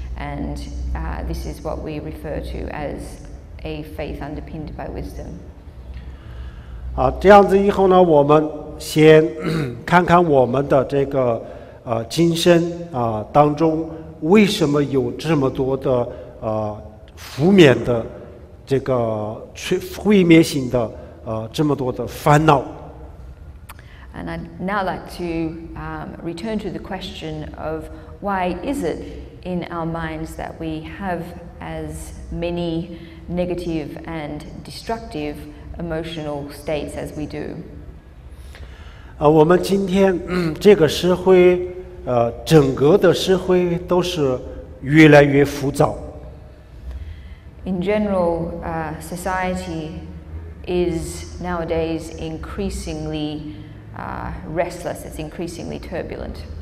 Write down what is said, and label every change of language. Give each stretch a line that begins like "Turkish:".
English: And this is what we refer to as a faith underpinned by wisdom.
Chinese: 这样子以后呢，我们先看看我们的这个今生当中为什么有这么多的负面的这个毁灭性的这么多的烦恼。
English: And I'd now like to return to the question of why is it in our minds that we have as many negative and destructive emotional states as we do.
Chinese: 我们今天这个社会整个的社会都是越来越浮躁。
English: In general, society is nowadays increasingly restless, it's increasingly turbulent.